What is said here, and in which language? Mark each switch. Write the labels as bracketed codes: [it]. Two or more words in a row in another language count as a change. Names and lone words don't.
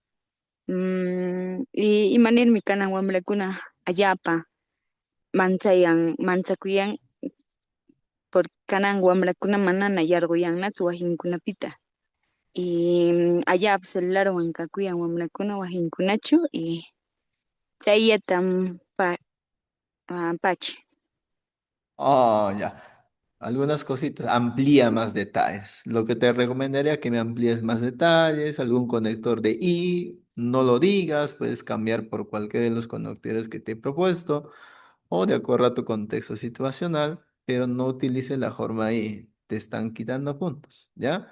[qu] Y imanirmi kanan wamrakuna allaapa manchakuyan por kanan wamrakuna manana yarquyannachu wasinkunapita. Y allaapa celularwan kakuyan wamrakuna wasinkunachu y chayllatam pachi. [es] Oh, ya. Algunas cositas, amplía más detalles. Lo que te recomendaría que me amplíes más detalles, algún conector de I, no lo digas, puedes cambiar por cualquiera de los conectores que te he propuesto o de acuerdo a tu contexto situacional, pero no utilices la forma I, te están quitando puntos, ¿ya?